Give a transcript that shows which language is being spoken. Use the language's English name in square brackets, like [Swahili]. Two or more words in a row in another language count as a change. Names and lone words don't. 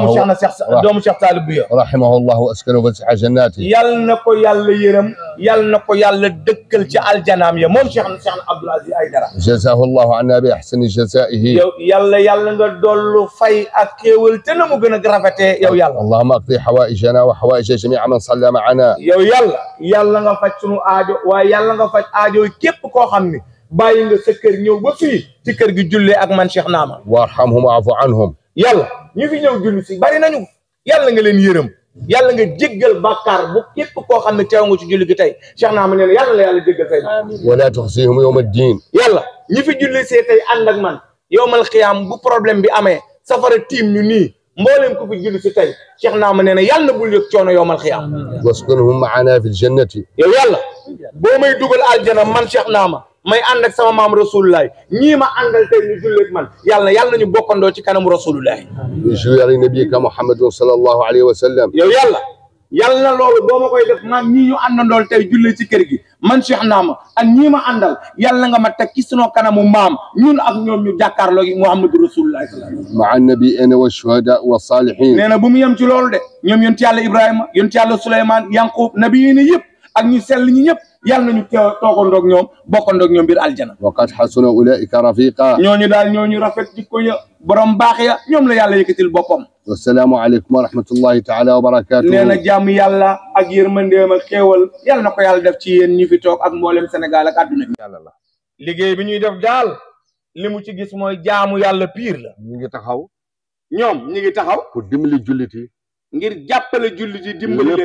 [Wolof] doomu cheikh Talib Biya [Arabic] رحمه الله وأسكنه فسيح جناته [Wolof] yal na ko yàlla yërëm yal na ko yàlla dëkkal ci aljanaam ya moom cheikh Abdul Aziz Aydara [Arabic] جزاه الله عنا بأحسن جزائه [Wolof] yow yàlla nga dollu fay ak xéewal te na mu gën a rafetee yow yàlla [Arabic] اللهم اقض حوائجنا وحوائج جميع من صلى معنا [Wolof] yow yàlla nga faj sunu aajo waaye yàlla nga faj aajo képp koo xam ne bàyyi nga sa kër ñëw ba fii ci kër gi jullee ak man Cheikh Naama [Arabic] وارحمهم واعف عنهم [Wolof] yàlla ñu fi ñëw julli si bari nañu yàlla nga leen yërëm yàlla nga jéggal bàkkaar bu képp koo xam ne teew nga ci julli gi tey Cheikh Naama nee na yàlla la yàlla jéggal tey [Arabic] ولا تخزهم يوم الدين [Wolof] yàlla ñi fi julli see tey ànd ak man [Arabic] يوم القيامة [Wolof] bu problème bi amee safara tiim ñu nii mboolem ku fi julli si tey Cheikh Naama nee na yàlla bul yëg coono [Arabic] يوم القيامة. واسكنهم معنا في الجنة. [Wolof] yow yàlla boo may dugal aljana man Cheikh Naama may ànd ak sama maam rasulullah ñii ma àndal tey ñu julleeg man yàlla ñu bokkandoo ci kanamu rasulullah. [Arabic] بجوار نبيك محمد صلى الله عليه وسلم. [Wolof] yow yàlla loolu boo ma koy def maam ñii ñu àndandool tey julli ci kër gi man Cheikh Naama ak ñii ma àndal yàlla nga ma teg ci sunu kanamu maam ñun ak ñoom ñu jàkkaarloo gi Muhammadu rasulullah. [Arabic] مع النبيين والشهداء والصالحين. [Wolof] nee na bu mu yem ci loolu de ñoom yonent yàlla Ibrahima yonent yàlla Souleymane Yanqub nabiyiin yëpp ak ñu sell ñi ñëpp yàlla nañu toogandoog ñoom bokkandoog ñoom biir aljana. [Arabic] وقد حسن أولئك رفيقا. [Wolof] ñooñu rafet jikko ya borom baax ya ñoom la yàlla yëkkatil boppam. [Arabic] والسلام عليكم ورحمة الله تعالى وبركاته. [Wolof] nee na jàmm yàlla ak yërmandeem ak xéewal yàlla na ko yàlla def ci yéen ñi fi toog ak mboolem Sénégal ak àdduna bi. yàlla la. liggéey bi ñuy def daal li mu ci gis mooy jaamu yàlla pire la. ñu ngi taxaw. ñoom ñi ngi taxaw. pour dimbali jullit yi. ngir jàppale jullit yi dimbali leen